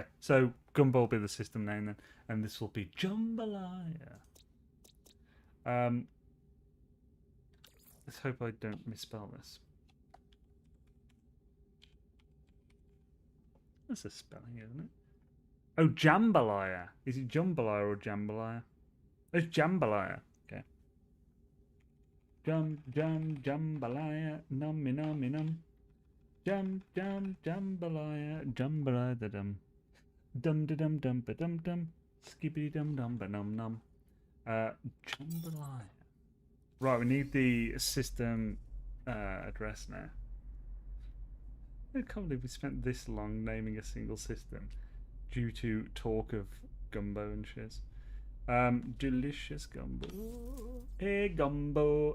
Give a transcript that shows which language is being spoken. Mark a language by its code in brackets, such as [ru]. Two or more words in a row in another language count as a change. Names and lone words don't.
[en] So gumbo will be the system name then, and this will be Jambalaya. Let's hope I don't misspell this. That's a spelling, isn't it? Oh, Jambalaya. Is it Jambalaya or Jambalaya? It's Jambalaya. Okay. Jambalaya. Nummy nummy num. Jambalaya. Jambalaya da dum. Dum da dum dum ba dum dum. Skippity dum dum ba num num. Jambalaya. Right, we need the system address now. I can't believe we spent this long naming a single system due to talk of gumbo and shiz. Delicious gumbo. Gumbo.